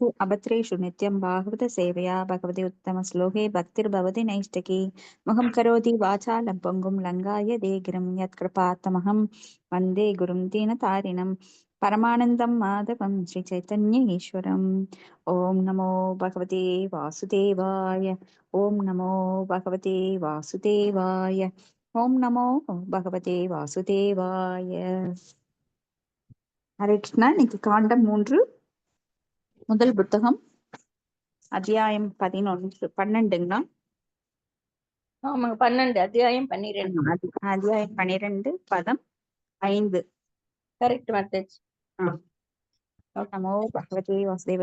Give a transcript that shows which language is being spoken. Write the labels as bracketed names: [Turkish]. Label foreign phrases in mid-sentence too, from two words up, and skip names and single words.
[Sanskrit] अभद्रेषु नित्यं भागवतसेवया भगवती उत्तमश्लोके भक्तिर्भवति नैष्टिकी मुखं करोति वाचालं पङ्गुं लङ्घायते गिरिं यत्कृपातमहं वन्दे गुरुं दीनतारिणं परमानन्दं माधवं श्रीचैतन्य ईश्वरम् ॐ नमो भगवते वासुदेवाय ॐ नमो भगवते वासुदेवाय ॐ नमो भगवते वासुदेवाय. हरे कृष्ण. [Tamil] இன்னைக்கு காண்டம் 3 முதல் புத்தகம் அத்தியாயம் 12ங்களா? ஆமாங்க, 12 அத்தியாயம் 12. அத்தியாயம் 12 பதம் 5. [English] correct method. [Sanskrit] नमो भगवते वासुदेव.